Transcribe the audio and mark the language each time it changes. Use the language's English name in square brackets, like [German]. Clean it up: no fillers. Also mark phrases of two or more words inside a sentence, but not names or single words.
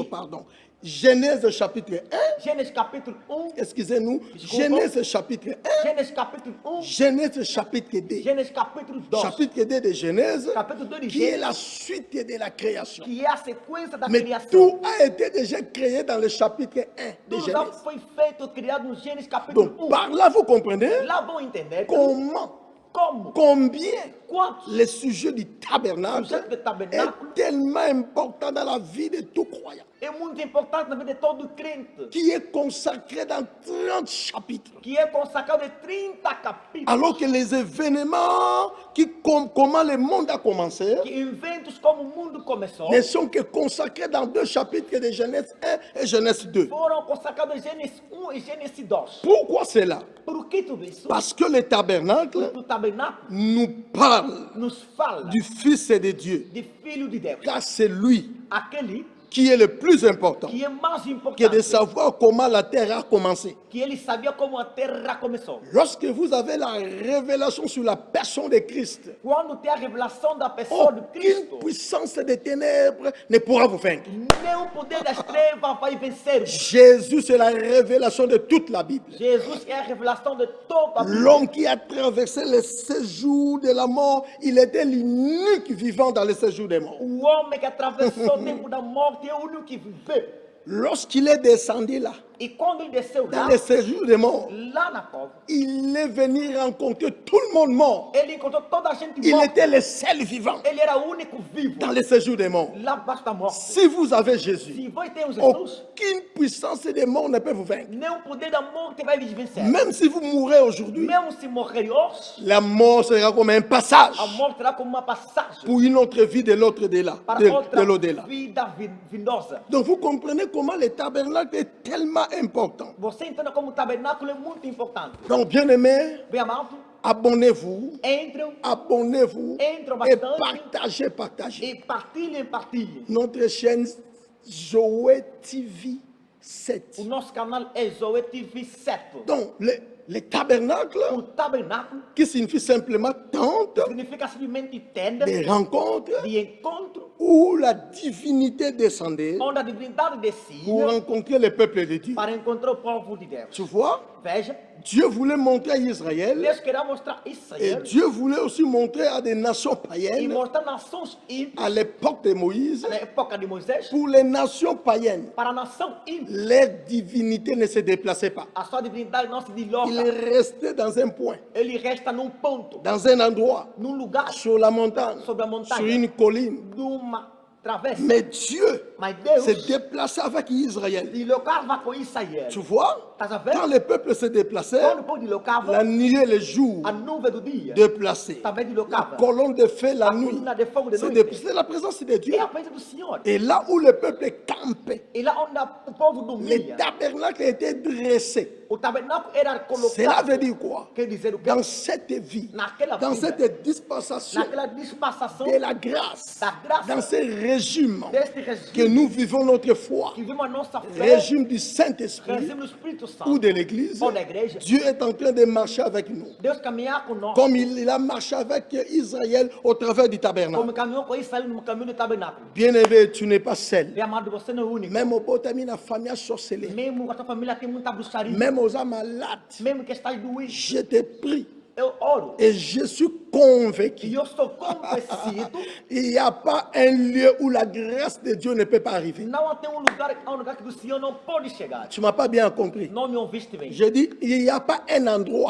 [French] Qui- pardon. Genèse chapitre 1, [Portuguese] Gênesis capítulo 1, [French] excusez-nous, [Portuguese] Desculpa. [French] Genèse chapitre 1, [Portuguese] Gênesis capítulo 1, [French] Genèse chapitre 2. [Portuguese] Gênesis capítulo 2, [French] Chapitre 2 de Genèse, [Portuguese] capítulo 2 de [French] qui est [Portuguese] Gênesis, [French] la suite de la création. [Portuguese] que é a sequência da [French] Mais [Portuguese] criação. [French] tout a été déjà créé dans le chapitre 1 de [Portuguese] Tudo já [French] Genèse. [Portuguese] foi feito, criado no Gênesis capítulo [French] Donc [Portuguese] 1. [French] par là, vous comprenez [Portuguese] Lá vão entender [French] comment, [Portuguese] como, [French] combien [Portuguese] quantos [French] le sujet du tabernacle [Portuguese] sujeito do tabernáculo [French] est tellement important dans la vie de tout croyant, [Portuguese] é muito importante na vida de todo crente, [French] qui est consacré dans 30 chapitres. [Portuguese] que é consagrado de 30 capítulos, [French] Alors que les événements, comment le monde a commencé, [Portuguese] que eventos como o mundo começou, [French] ne sont que consacrés dans 2 chapitres de Genèse 1 et Genèse 2. [Portuguese] foram consagrados em Gênesis 1 e Gênesis 2. [French] Pourquoi cela? [Portuguese] Por que tudo isso? [French] Parce que le tabernacle [Portuguese] O tabernáculo [French] nous parle [Portuguese] nos fala [French] du Fils de Dieu. [Portuguese] de Filho de Deus. [French] Car c'est lui [Portuguese] Aquele [French] qui est le plus important, [Portuguese] que é mais [French] que de [Portuguese] importante, [French] savoir comment la terre a commencé. [Portuguese] que ele sabia como a terra começou. [French] Lorsque vous avez la révélation sur la personne de Christ, [Portuguese] Quando tem a revelação da pessoa de [French] aucune [Portuguese] Cristo, [French] puissance des ténèbres ne pourra vous vaincre. [Portuguese] nenhum poder das trevas vai vencer. [French] Jésus, c'est la révélation de toute la Bible. [Portuguese] Jesus é a revelação de toda a Bíblia. [French] L'homme qui a traversé le séjour de la mort, il était l'unique vivant dans le séjour des morts. [Portuguese] O homem que atravessou o tempo da morte é o único que viveu. [French] Lorsqu'il est descendu là, [Portuguese] E quando ele desceu [French] dans [Portuguese] lá, [French] le séjour des morts, [Portuguese] lá na cova, [French] il est venu rencontrer tout le monde mort. [Portuguese] ele encontrou toda a gente [French] Il [Portuguese] morta. [French] était le seul vivant [Portuguese] Ele era o único vivo [French] dans le séjour des morts. [Portuguese] lá debaixo da morte. [French] Si vous avez Jésus, [Portuguese] Se você tem o Jesus, [French] aucune puissance des morts ne peut vous vaincre. [Portuguese] nenhum poder da morte vai lhe vencer. [French] Même si vous mourrez aujourd'hui, [Portuguese] Mesmo se morrer hoje, [French] la mort sera comme un passage [Portuguese] a morte será como uma passagem [French] pour une autre vie de l'autre delà, [Portuguese] para de outra [French] l'au-delà. [Portuguese] vida vindosa. [French] Donc vous comprenez comment le tabernacle est tellement important. [Portuguese] Você entende como o tabernáculo é muito importante. [French] Donc bien aimé, [Portuguese] Bem amado, [French] abonnez-vous, [Portuguese] entram [French] abonnez-vous [Portuguese] Entre [French] et [Portuguese] bastante. [French] partagez. [Portuguese] e partilhem. [French] Notre chaîne Zoé TV 7. [Portuguese] O nosso canal é Zoe TV 7. [French] Donc le tabernacle, [Portuguese] O tabernáculo [French] qui signifie simplement tente [Portuguese] significa simplesmente tenda [French] des rencontres [Portuguese] de encontro, [French] où la divinité descendait [Portuguese] onde a divindade [French] pour [Portuguese] descia [French] rencontrer le peuple de Dieu. [Portuguese] para encontrar o povo de Deus. [French] Tu vois, [Portuguese] Veja, [French] Dieu voulait montrer à Israël [Portuguese] Deus queria mostrar [French] et [Portuguese] Israel [French] Dieu voulait aussi montrer à des nations [Portuguese] e [French] païennes [Portuguese] mostrar nações ímpias [French] à l'époque de Moïse. [Portuguese] na época de Moisés. [French] Pour les nations païennes, [Portuguese] Para a nação ímpia, [French] leur divinité ne se déplaçait pas. [Portuguese] a sua divindade não se [French] Il [Portuguese] desloca. [French] restait dans un point, [Portuguese] Ele resta num ponto, [French] dans un endroit, [Portuguese] num lugar, [French] sur la montagne, [Portuguese] sobre a montanha, [French] sur une colline. [Portuguese] numa travessa. [French] Mais Dieu [Portuguese] Mas Deus [French] se déplaçait avec Israël. [Portuguese] se deslocava com Israel. [French] Tu vois, [Portuguese] Estás a ver? [French] quand le peuple se déplaçait, [Portuguese] Quando o povo deslocava, [French] la nuit et le jour [Portuguese] a nuvem do dia [French] déplacés. [Portuguese] também [French] La [Portuguese] deslocava. [French] colonne de feu la [Portuguese] A [French] nuit [Portuguese] coluna de fogo de [French] se [Portuguese] noite. [French] déplaçait. C'est la présence de Dieu. [Portuguese] É a presença do Senhor. [French] Et là où le peuple campait, [Portuguese] E lá onde o povo [French] le [Portuguese] dormia, [French] tabernacle était dressé. [Portuguese] o tabernáculo era [French] Cela [Portuguese] colocado. [French] veut dire quoi? [Portuguese] Quer dizer o quê? [French] Dans cette vie, [Portuguese] Naquela [French] dans [Portuguese] vida, [French] cette dispensation [Portuguese] naquela dispensação [French] de la grâce, [Portuguese] da graça, [French] dans ce régime [Portuguese] deste [French] que [Portuguese] regime [French] nous vivons notre foi, [Portuguese] que vivemos a nossa fé, [French] régime du Saint-Esprit [Portuguese] regime do Espírito [French] ou [Portuguese] Santo, [French] de l'Église, [Portuguese] ou da igreja, [French] Dieu est en train de marcher avec nous. [Portuguese] Deus caminhar conosco, [French] Comme il a marché avec Israël au travers du [Portuguese] como [French] tabernacle. [Portuguese] caminhou com Israel no caminho do tabernáculo. [French] Bien-aimé, tu n'es pas seul. [Portuguese] Bem amado, você não é o único. [French] Même au Botami, la famille a sorcelé. [Portuguese] Mesmo a tua família tem muita bruxaria, [French] Même aux âmes malades. [Portuguese] mesmo que estás doente, [French] Je te prie [Portuguese] eu oro. [French] et je suis [Portuguese] E [French] convaincu. [Portuguese] eu sou convencido, [French] Il n'y a pas un lieu où la grâce de Dieu ne peut pas arriver. [Portuguese] não tem um lugar que o Senhor não pode chegar. [French] Tu ne m'as pas bien compris. [Portuguese] Não me ouviste bem. [French] Je dis, il n'y a pas un endroit